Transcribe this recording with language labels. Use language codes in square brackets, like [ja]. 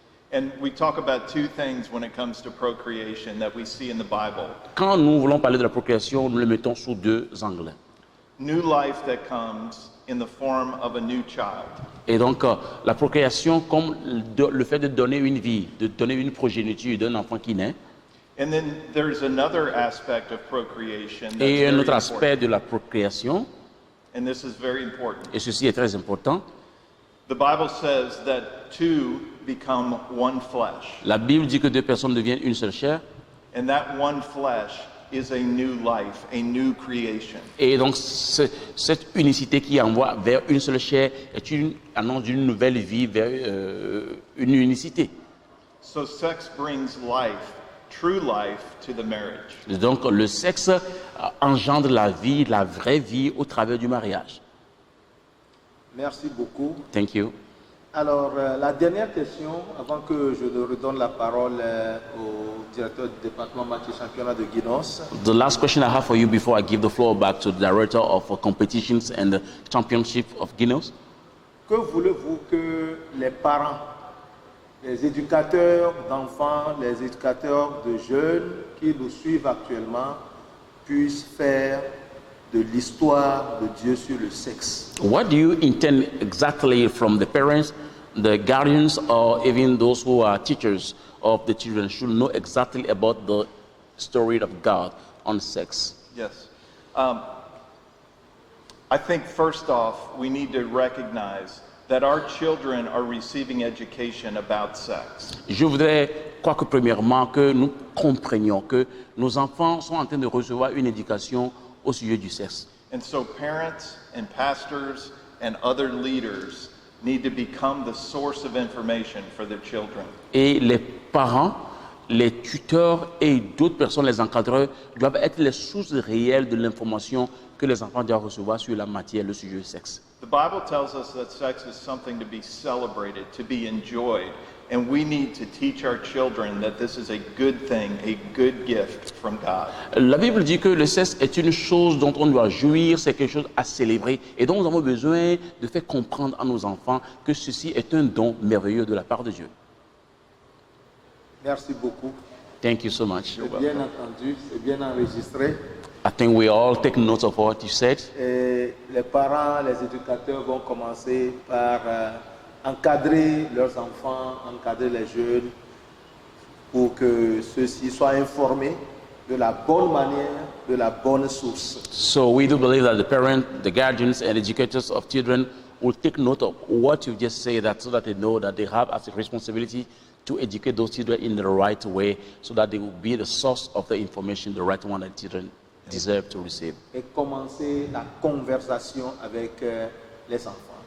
[en] And we talk about 2 things when it comes to procreation that we see in the Bible. [fr] Quand nous voulons parler de la procréation, nous le mettons sous 2 angles. [en] New life that comes in the form of a new child. [fr] Et donc, la procréation comme le fait de donner une vie, de donner une progéniture d'un enfant qui naît. [en] And then there's another aspect of procreation that's [fr] Et un [en] very [fr] autre aspect [en] important. [fr] de la procréation, [en] And this is very important. [fr] et ceci est très important, [en] The Bible says that 2 become one flesh. [fr] la Bible dit que 2 personnes deviennent une seule chair. [en] And that one flesh is a new life, a new creation. [fr] Et donc, cette unicité qui envoie vers une seule chair est une annonce d'une nouvelle vie vers une unicité. [en] So sex brings life, true life, to the marriage. [fr] Et donc, le sexe engendre la vie, la vraie vie au travers du mariage. Merci beaucoup. [en] Thank you. [fr] Alors, la dernière question, avant que je ne redonne la parole au directeur du département match et championnat de Guinos. [en] The last question I have for you before I give the floor back to the director of competitions and the championship of Guinness. [fr] Que voulez-vous que les parents, les éducateurs d'enfants, les éducateurs de jeunes qui nous suivent actuellement puissent faire de l'histoire de Dieu sur le sexe? [en] What do you intend exactly from the parents, the guardians, or even those who are teachers of the children should know exactly about the story of God on sex? Yes. I think first off, we need to recognize that our children are receiving education about sex. [fr] Je voudrais, quoique premièrement, que nous comprenions que nos enfants sont en train de recevoir une éducation au sujet du sexe. [en] And so parents and pastors and other leaders need to become the source of information for their children. [fr] Et les parents, les tuteurs et d'autres personnes, les encadreurs, doivent être les sources réelles de l'information que les enfants doivent recevoir sur la matière, le sujet du sexe. [en] The Bible tells us that sex is something to be celebrated, to be enjoyed, and we need to teach our children that this is a good thing, a good gift from God. [fr] La Bible dit que le sexe est une chose dont on doit jouir, c'est quelque chose à célébrer, et donc nous avons besoin de faire comprendre à nos enfants que ceci est un don merveilleux de la part de Dieu. Merci beaucoup. [en] Thank you so much. [fr] C'est bien entendu, c'est bien enregistré. [en] I think we all take note of what you said. [fr] Et les parents, les éducateurs vont commencer par encadrer leurs enfants, encadrer les jeunes pour que ceux-ci soient informés de la bonne manière, de la bonne source. [en] So we do believe that the parents, the guardians and educators of children will take note of what you just said, that so that they know that they have as a responsibility to educate those children in the right way, so that they will be the source of the information, the right one that children deserve to receive. [fr] Et commencer la conversation avec les enfants.